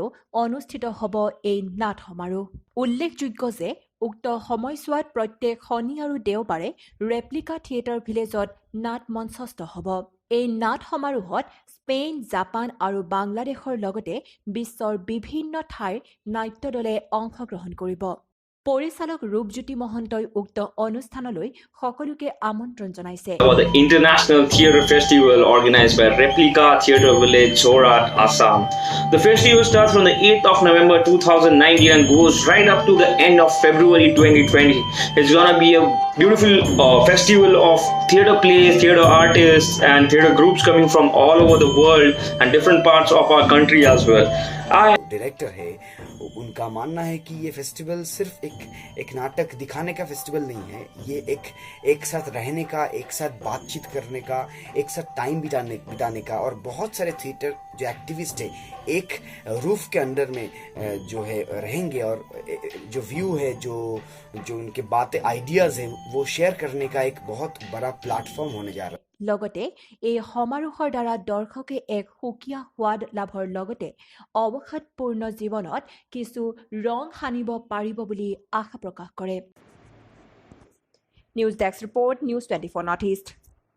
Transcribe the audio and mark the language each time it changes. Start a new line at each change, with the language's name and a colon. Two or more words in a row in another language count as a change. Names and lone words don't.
Assamese: অনুষ্ঠিত হ'ব এই নাট সমাৰোহ উল্লেখযোগ্য যে উক্ত সময়ছোৱাত প্ৰত্যেক শনি আৰু দেওবাৰে ৰেপ্লিকা থিয়েটাৰ ভিলেজত নাট মঞ্চস্থ হ'ব এই নাট সমাৰোহত স্পেইন জাপান আৰু বাংলাদেশৰ লগতে বিশ্বৰ বিভিন্ন ঠাইৰ নাট্য দলে অংশগ্ৰহণ কৰিব পৰিচালক ৰূপজ্যোতি মহন্তই উক্ত অনুষ্ঠানলৈ সকলোকে আমন্ত্ৰণ জনাইছে
English: The International Theatre Festival organized by Replica Theatre Village, Jorat, Assam. The festival starts from the 8th of November 2019 and goes right up to the end of February 2020. It's gonna be a beautiful festival of theatre plays, theatre artists and theatre groups coming from all over the world and different parts of our country as well.
Hindi: डायरेक्टर है उनका मानना है कि ये फेस्टिवल सिर्फ एक नाटक दिखाने का फेस्टिवल नहीं है ये एक साथ रहने का एक साथ बातचीत करने का एक साथ टाइम बिताने का और बहुत सारे थिएटर जो एक्टिविस्ट है एक रूफ के अंडर में जो है रहेंगे और जो व्यू है जो उनके बातें आइडियाज है वो शेयर करने का एक बहुत बड़ा प्लेटफॉर्म होने जा रहा है
Assamese: লগতে এই সমাৰোহৰ দ্বাৰা দৰ্শকে এক সুকীয়া সোৱাদ লাভৰ লগতে অৱসাদপূৰ্ণ জীৱনত কিছু ৰং সানিব পাৰিব বুলি আশা প্ৰকাশ কৰে নিউজ ডেস্ক ৰিপৰ্ট নিউজ 24 নৰ্থ ইষ্ট